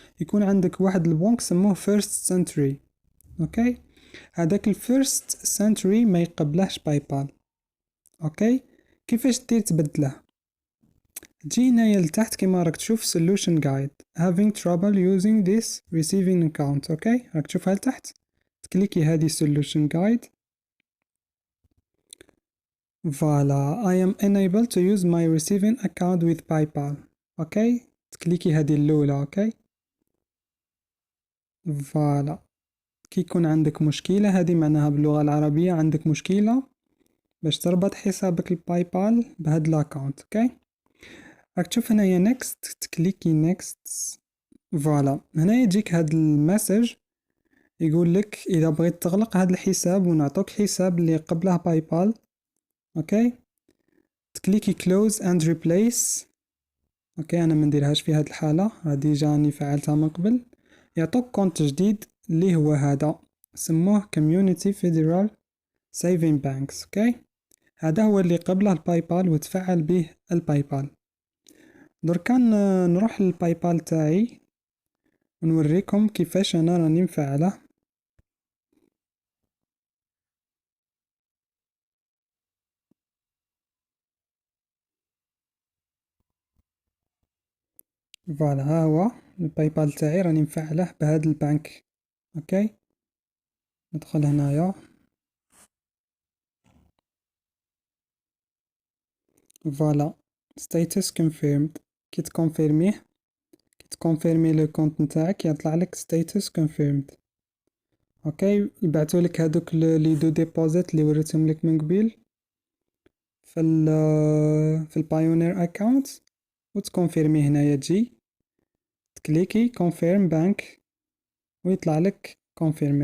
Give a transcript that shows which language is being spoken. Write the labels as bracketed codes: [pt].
[ar] يكون عندك واحد البنك سموه فيرست سنتري. اوكي هذاك الفيرست سنتري ما يقبلهش باي بال. اوكي كيفاش دير تبدله؟ تجي هنايا لتحت كيما راك تشوف [en] solution guide having trouble using this receiving account. [ar] اوكي راك تشوفها لتحت، تكليكي هذه [en] solution guide. فوالا I am unable to use my receiving account with PayPal. [ar] اوكي تكليكي هذه الاولى. اوكي فوالا كي يكون عندك مشكلة هذه معناها باللغة العربية عندك مشكلة باش تربط حسابك الباي بال بهاد الاكونت. اوكي راك تشوف هنايا next تكليكي next. فوالا هنا يجيك هاد المسج يقول لك اذا بغيت تغلق هاد الحساب ونعطوك حساب اللي قبله باي بال. اوكي تكليكي [en] close and replace. [ar] اوكي انا ما نديرهاش في هاد الحالة، هادي جاني فعلتها من قبل. يعطوك كونت جديد اللي هو هذا سموه community federal saving banks. اوكي هذا هو اللي قبله الباي بال وتفعل به الباي بال. دركا نروح للباي بال تاعي ونوريكم كيفاش انا راني مفعله. فوالا ها هو الباي بال تاعي راني مفعله بهذا البنك. اوكي ندخل هنايا. [en] فوالا status confirmed. [ar] كي تكونفيرمي لو كونت نتاعك يطلع لك [en] status confirmed. [ar] اوكي يبعثوا لك هذوك لي دو ديبوزيت اللي وريتهم لك من قبيل في البايونير اكاونت وتكونفيرمي هنايا تجي تكليكي [en] confirm bank [ar] ويطلع لك confirmي.